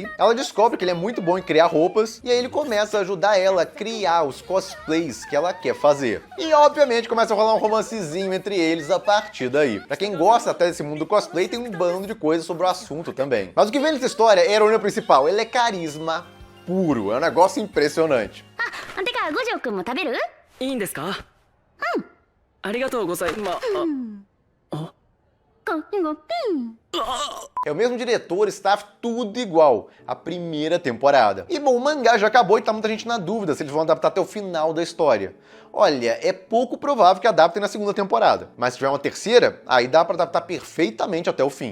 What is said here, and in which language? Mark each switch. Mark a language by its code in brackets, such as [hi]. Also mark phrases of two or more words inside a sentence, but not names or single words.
[pt] Ela descobre que ele é muito bom em criar roupas, e aí ele começa a ajudar ela a criar os cosplays que ela quer fazer. E obviamente começa a rolar um romancezinho entre eles a partir daí. Pra quem gosta até desse mundo do cosplay, tem um bando de coisas sobre o assunto também. Mas o que vem nessa história é a heroína principal, ele é carisma puro, é um negócio impressionante. [ja] てか五条くんも食べる？いいんですか？ありがとうございます。 [pt] É o mesmo diretor, staff, tudo igual. A primeira temporada. E bom, o mangá já acabou e tá muita gente na dúvida se eles vão adaptar até o final da história. Olha, é pouco provável que adaptem na segunda temporada. Mas se tiver uma terceira, aí dá pra adaptar perfeitamente até o fim.